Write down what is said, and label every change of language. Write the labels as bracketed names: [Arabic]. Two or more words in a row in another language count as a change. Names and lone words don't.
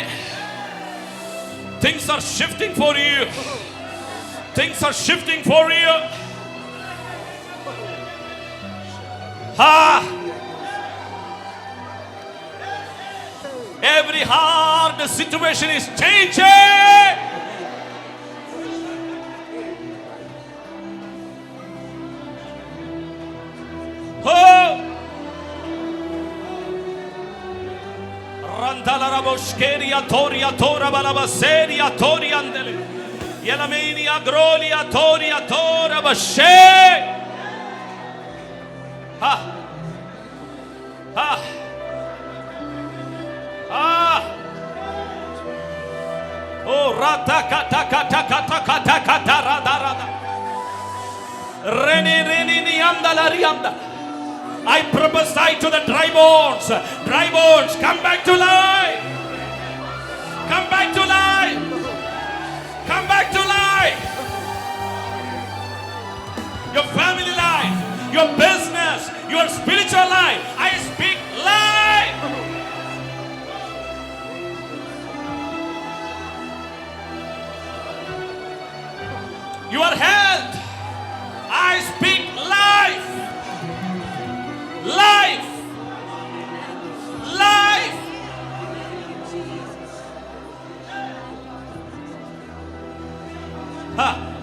[English] Things are shifting for you. Things are shifting for you. Ah. Every hard situation is changing. Oh. Randala raboshkeria toria tora balabaseria tori andele. Yelamenia grolia toria tora bashe. Ha. Ha. Ah. Oh, rata kata kata kata kata kata rada rada. Reni reni nianda la rianda. I prophesy to the dry bones. Dry bones, come back to life. Come back to life. Come back to life. Your family life, your business, your spiritual life. I speak life. Your health, I speak life. Life. Life. Ha.